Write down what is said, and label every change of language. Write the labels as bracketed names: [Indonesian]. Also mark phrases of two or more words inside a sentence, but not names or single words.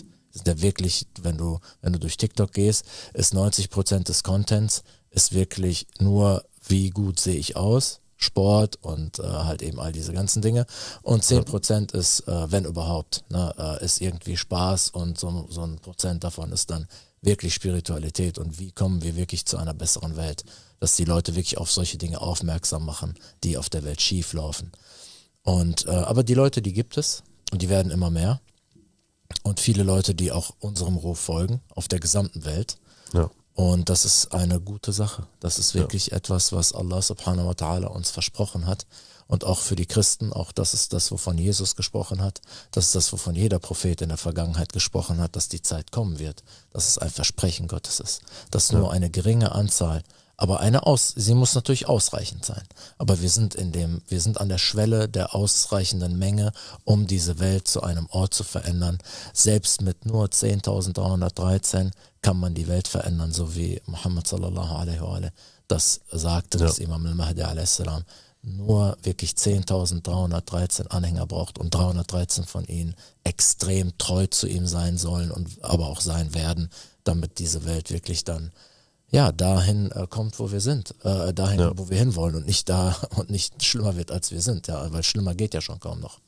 [German] Sind ja wirklich, wenn du durch TikTok gehst, ist 90% des Contents ist wirklich nur, wie gut sehe ich aus, Sport und halt eben all diese ganzen Dinge, und 10% ist, wenn überhaupt, ist irgendwie Spaß, und so ein Prozent davon ist dann wirklich Spiritualität und wie kommen wir wirklich zu einer besseren Welt, dass die Leute wirklich auf solche Dinge aufmerksam machen, die auf der Welt schief laufen. Und aber die Leute, die gibt es, und die werden immer mehr, und viele Leute, die auch unserem Ruf folgen, auf der gesamten Welt. Ja. Und das ist eine gute Sache. Das ist wirklich etwas, was [Arabic] الله سبحانه وتعالى [German] uns versprochen hat. Und auch für die Christen, auch das ist das, wovon Jesus gesprochen hat. Das ist das, wovon jeder Prophet in der Vergangenheit gesprochen hat, dass die Zeit kommen wird. Dass es ein Versprechen Gottes ist. Dass nur eine geringe Anzahl, aber sie muss natürlich ausreichend sein. Aber wir sind an der Schwelle der ausreichenden Menge, um diese Welt zu einem Ort zu verändern. Selbst mit nur 10.313 kann man die Welt verändern, so wie Muhammad [Arabic] صلى الله عليه وعليه [German] das sagte, das Imam al-Mahdi a.s. nur wirklich 10.313 Anhänger braucht und 313 von ihnen extrem treu zu ihm sein sollen und aber auch sein werden, damit diese Welt wirklich dann dahin kommt, wo wir sind, wo wir hinwollen, und nicht schlimmer wird, als wir sind, weil schlimmer geht ja schon kaum noch.